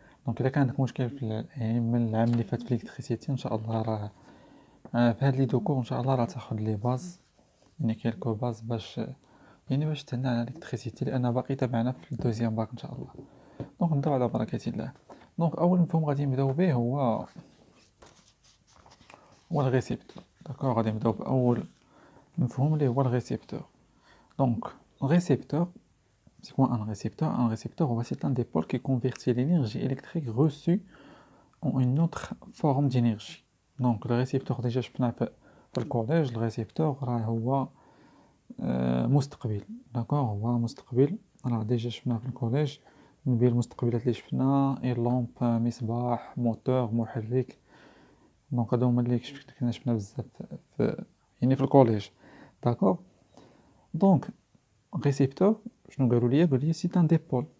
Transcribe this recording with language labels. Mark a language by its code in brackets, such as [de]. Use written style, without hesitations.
[ar] دونك الا كان عندك مشكل في يعني من العام اللي فات في الالكتريسيتي ان شاء الله راه في هاد لي دوكور ان شاء الله راه تاخد لي باز، يعني كيلكو باز باش تهنا على الالكتريسيتي، لان باقي تابعنا في الدوزيام باك ان شاء الله. دونك نبداو على بركة الله. دونك اول مفهوم غادي نبداو به هو الريسيبتور. داكوغ، غادي نبداو باول مفهوم اللي هو الريسيبتور. [fr] دونك récepteur, c'est quoi un récepteur? Un récepteur, c'est un dipôle qui convertit l'énergie électrique reçue en une autre forme d'énergie. Donc le récepteur, déjà je pense [ar] في الكوليج [fr] le récepteur [ar] راه هو مستقبل. داكوغ، هو مستقبل، راه ديجا شفنا في الكوليج من بين المستقبلات اللي شفنا اي لامب، مصباح، موتور، محرك. دونك هادو هما اللي كنا شفنا بزاف في يعني في الكوليج. داكوغ، دونك récepteur شنو قالوا لي سي ان ديبول.